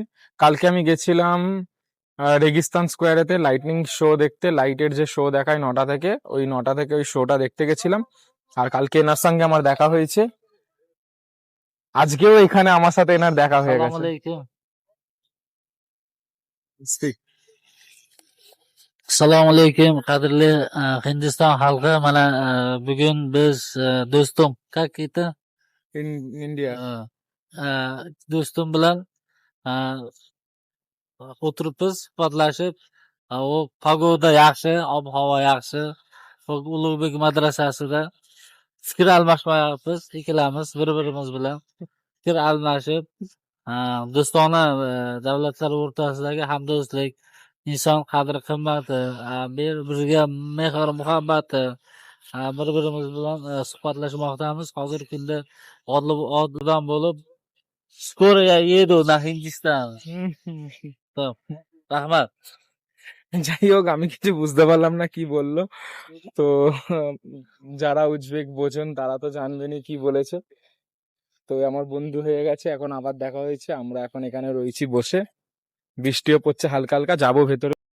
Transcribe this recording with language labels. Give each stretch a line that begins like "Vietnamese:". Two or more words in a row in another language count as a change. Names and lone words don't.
Bangla: কালকে আমি গেছিলাম রেগিস্তান স্কোয়ারেতে
English: lightning show
Bangla: দেখতে, লাইটের যে শো দেখায় 9টা থেকে, ওই 9টা থেকে ওই শোটা দেখতে গেছিলাম। আর কালকে এনার সঙ্গে আমার দেখা হয়েছে, আজকেও এখানে আমার সাথে এনার দেখা হয়ে গেছে।
English: Speak.
Uzbek: Assalomu alaykum, qadrli Hindiston xalqi. Mana bugun biz do'stim,
Russian: как это?
English: In India.
Uzbek: Do'stim bilan o'tiribmiz, suhbatlashib. U pagoda yaxshi, ob-havo yaxshi. Ulug'bek madrasasida fikr almashmayapmiz, ikkalamiz bir-birimiz bilan fikr almashib, do'stona davlatlar o'rtasidagi hamdo'stlik, inson qadr-qimmati, bir-biriga mehr-muhabbati, bir-birimiz bilan suhbatlashmoqdamiz. Hozirgi kunda odilon bo'lib,
Russian: скоро я еду на
Uzbek: Hindistan.
Bangla: তো, rahmat. যাই হোক, আমি কিছু বুঝতে পারলাম না কি বললো। তো যারা উজবেক বোঝেন তারা তো জানবেনই কি বলেছে। তো আমার বন্ধু হয়ে গেছে, এখন আবার দেখা হয়েছে। আমরা এখন এখানে রয়েছি বসে, বৃষ্টিও পড়ছে হালকা হালকা, যাবো ভেতরে।